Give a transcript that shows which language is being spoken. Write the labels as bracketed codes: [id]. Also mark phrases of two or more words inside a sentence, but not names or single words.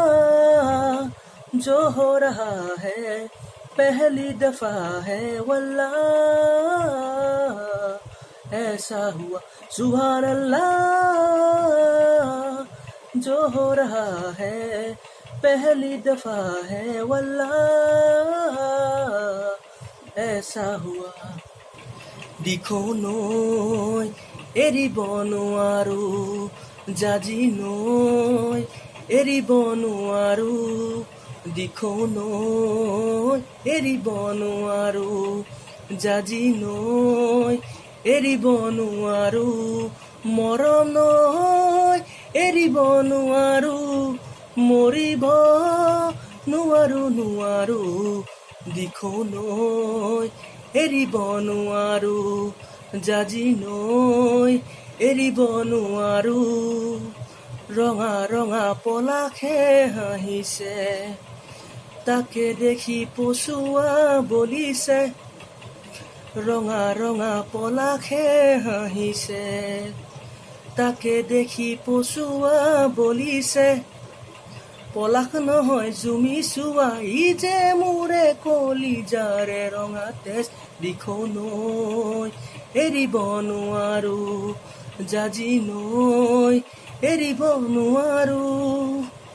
[hi] जो हो रहा है पहली दफा है वल्लाह ऐसा हुआ [ar] سبحان الله [hi] जो हो रहा है पहली दफा है वल्लाह ऐसा हुआ दिखो [as] নৈ এৰি বনো আৰো জাজি নৈ এৰি বনো আৰো দিখো নৈ এৰি বনো আৰো জাজি নৈ এৰি বনো আৰো মৰম নৈ এৰি বনো আৰো মৰিব নোৱাৰো নোৱাৰো দিখো নৈ এৰিব নোৱাৰো জাজি নৈ এৰিব নোৱাৰো रঙা ৰঙা পলাশে হাঁহিছে তাকে দেখি পশুৱা বলিছে ৰঙা ৰঙা পলাশে হাঁহিছে তাকে দেখি পশুৱা বলিছে পলাশ নহয় জুমি চোৱা ই যে মোৰে কলিজাৰে ৰঙা তেজ দিখো নৈ এৰিব নোৱাৰো জাজি নৈ এৰিব নোৱাৰো